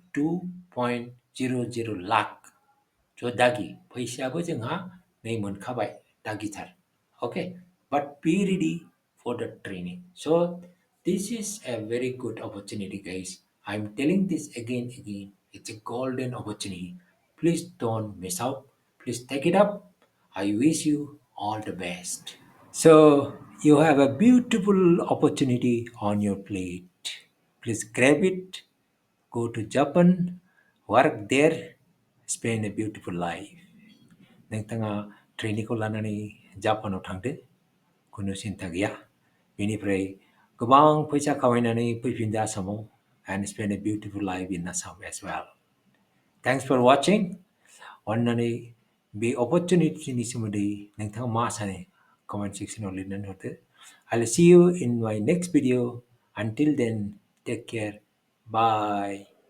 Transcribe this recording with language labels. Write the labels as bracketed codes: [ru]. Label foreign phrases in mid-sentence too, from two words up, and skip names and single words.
[en] 2.00 lakh so [brx] दागि फैसायाबो जोंहा नै मोनखाबाय दागिथार [en] okay but be ready for the training so this is a very good opportunity guys I'm telling this again it's a golden opportunity please don't miss out please take it up I wish you all the best so you have a beautiful opportunity on your plate please grab it go to Japan work there spend a beautiful [brx] life नोंथाङा ट्रेनिंखौ लानानै जापानाव थांदो खुनु सिन्था गैया बेनिफ्राय गोबां फैसा खामायनानै फैफिनदो आसामाव [en] and spend a beautiful life in Assam as well thanks for watching [brx] अन्नानै बे अपरचुनिटिनि सोमोन्दै नोंथाङा मा सानो कमेन्ट सेक्सनाव लिरनानै हरदो [en] I'll see you in my next video until then take care bye